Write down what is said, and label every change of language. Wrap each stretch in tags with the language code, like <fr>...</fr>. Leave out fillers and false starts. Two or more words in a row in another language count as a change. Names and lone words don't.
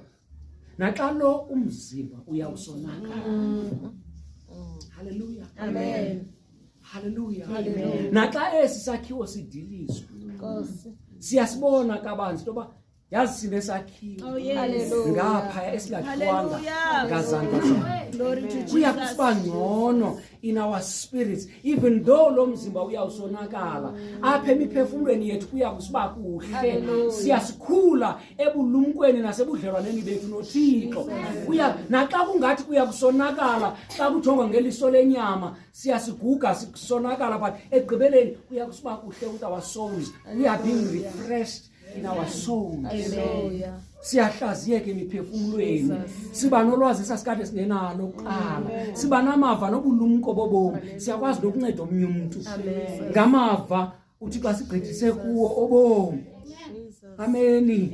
<xh>Naxa lo umzimba uyawusonaka. Hallelujah. Amen. Hallelujah. Amen. Naxa esi sakhiwo sidilizwe. Nkosi. Siyasibona kabanzi toba yazi sine sakhiwo.</xh> <en>Oh yes.</en> <xh>Ngapha esilahluwanga Hallelujah. ngazange.</xh> <en>Glory to Jesus.</en> <xh>Kuya kusiba ngcono</xh> <en>in our spirits even though</en> <xh>lo mzimba uyawusonakala apha emiphefumulweni yethu kuya kusiba kuhle. Siyasikhula ebulumkweni nasebudlelwaneni bethu noThixo. Kuya naxa kungathi kuya kusonakala xa kujongwa ngeliso lenyama siyasiguga sikusonakala but egqibeleni kuya kusiba kuhle</xh> <en>with our souls. We are being refreshed in our souls. Hallelujah.</en> <xh>Siyahlaziyeka emiphefumulweni. Siba nolwazi esasikade singenalo kuqala. Siba namava nobulumko bobomi. Siyakwazi nokunceda omnye umuntu. Ngamava uthi xa sigqithise kuwo obomi. Amen.</xh>